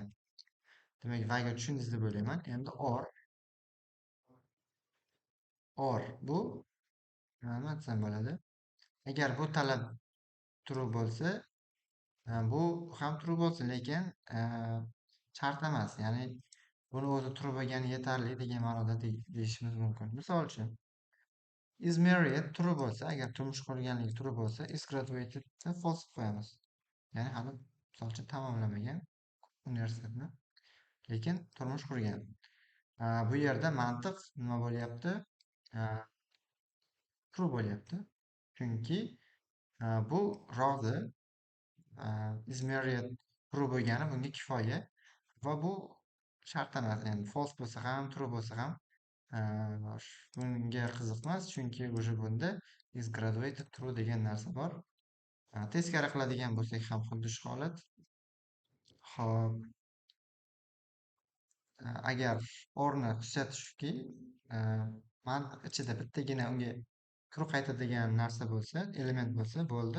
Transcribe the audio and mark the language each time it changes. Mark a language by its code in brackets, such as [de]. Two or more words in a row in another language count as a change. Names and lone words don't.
[uz] Demak, vaga tushundingiz deb o'ylayman. Endi or bu nima desam bo'ladi? Agar bu talab true bo'lsa, bu ham true bo'lsin, lekin shart emas. Ya'ni buni o'zi true bo'lgani yetarli degan ma'noda deyishimiz mumkin. Misol uchun, [en] is married true [uz] bo'lsa, agar turmush qurganligi true bo'lsa, [en] is graduated false [uz] qo'yamiz. Ya'ni hali misol uchun tamomlamagan universitetni, lekin turmush qurgan. Bu yerda mantiq nima bo'lyapti? True bo'lyapti. Chunki bu rozi [en] is married true [uz] bo'lgani bunga kifoya va bu shart emas. Endi false bo'lsa ham, true bo'lsa ham bunga qiziqmas, chunki o'sha bunda [en] is graduated true [uz] degan narsa bor. Teskari qiladigan bo'lsak ham xuddi shu holat. Xo'p, agar orni xususiyati shuki, mantiq ichida bittagina unga true qaytadigan narsa bo'lsa, element bo'lsa, bo'ldi.